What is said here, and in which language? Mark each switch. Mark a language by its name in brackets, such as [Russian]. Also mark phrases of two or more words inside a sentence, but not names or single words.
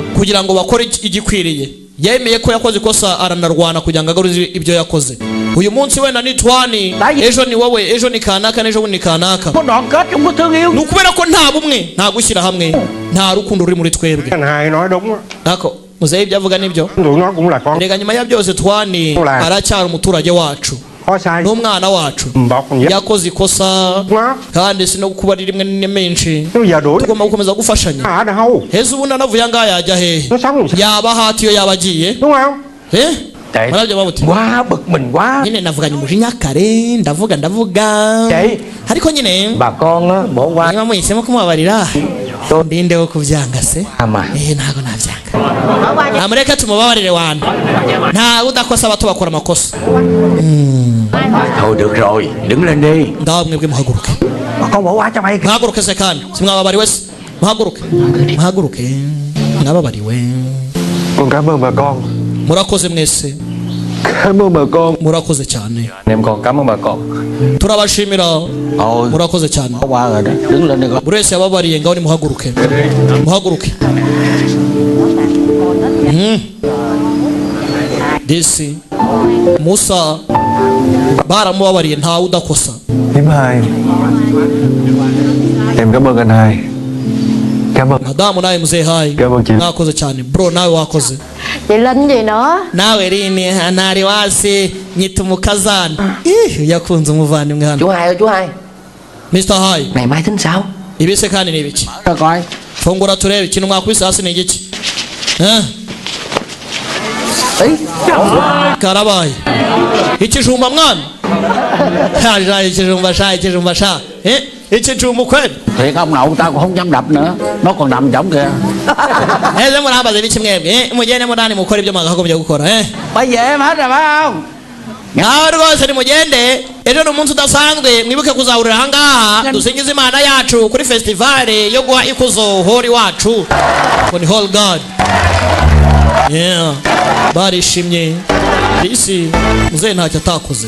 [Kinyarwanda] kugira ngo bakore igikwiriye. Yemeye ko yakoze ikosa aranarwana kugira ngo agaruze ibyo yakoze. Uyu munsi wenda ni Twani, ejo ni wowe, ejo ni kanaka, ejo ni kanaka. Nukubera ko nta bumwe, nta gushyira hamwe, nta rukundo ruri muri twebwe. [Vietnamese] Hai nói đúng á. [Kinyarwanda] Nako muzeyi byavuga nibyo. [Vietnamese] Nó cũng là con. [Kinyarwanda] Rega nyuma ya byose Twani aracyari umuturage wacu. N'umwana wacu yakoze ikosa kandi sino kuba rimwe menshi. Tugomba gukomeza gufashanya. Heza ubundi anavuye ngaha yajya hehe? Yaba hatiyo yabagiye. Marabyo babuti. [Vietnamese] Quá bực mình quá. [Kinyarwanda] Nyine navuganye umujinya kare, ndavuga. Ariko nyine [Vietnamese] bà con á bỏ qua. [Kinyarwanda] Niba muhisemo kumubabarira. Ndinde wo kubyanga se? Ntago nabyanga. Amureka tumubabarire wana. Nta udakosa abato bakora amakosa. [Vietnamese] Thôi được rồi, đứng lên đi. [Kinyarwanda] Ndaho mwebwe muhaguruke. [Vietnamese] Con bỏ qua cho mày. [Kinyarwanda] Muhaguruke se kandi. Simwababariwe se. Muhaguruke. Mwababariwe. [Vietnamese] Con cảm ơn bà con. [Kinyarwanda] Murakoze mwese. [Vietnamese] Cảm ơn bà con. [Kinyarwanda] Murakoze cyane. [Vietnamese] Em còn cảm ơn bà con. [Kinyarwanda] Turabashimira. Murakoze cyane. [Vietnamese] Qua rồi đó. Đứng lên đi con. [Kinyarwanda] Buri wese yababariye ngaho ni muhaguruke. Muhaguruke. Desi Musa baramubabariye ntawe udakosa. [Vietnamese] Thím Hai, em cảm ơn anh Hai. Cảm ơn. [Kinyarwanda] Madamu nawe muzehe Hai. [Vietnamese] Cảm ơn chị. [Kinyarwanda] Mwakoze cyane. Bro nawe wakoze. [Vietnamese] Chị Linh gì nữa? [Kinyarwanda] Nawe rini ntari wasi nyita umukazana. Yakunze umuvandimwe hano. [Vietnamese] Chú Hai ơi chú Hai. Mr. Hai. Ngày mai tính sao? [Kinyarwanda] Ibise kandi ni ibiki? [Vietnamese] Cho coi. [Kinyarwanda] Fungura turebe ikintu mwakubise hasi ni igiki? Karabaye. Ikijumba mwana. Ikijumba sha. Ikijumba kweli. [Vietnamese] Thiệt ông nội tao cũng không dám đập nữa. Nó còn nằm giống kìa. [Kinyarwanda] Eze murambaze biki mwebwe? Mugende mudani mukora ibyo mwagakomeje gukora [Vietnamese] Bây giờ em hết rồi phải không? [Kinyarwanda] Nawe rwose nimugende ejo ni umunsi udasanzwe mwibuke kuzahurira ahangaha dusingize Imana yacu kuri festivale yo guha ikuzo hori wacu ngo ni [English] Holy God. [Kinyarwanda] Barishimye isi muzehe ntacyo atakoze.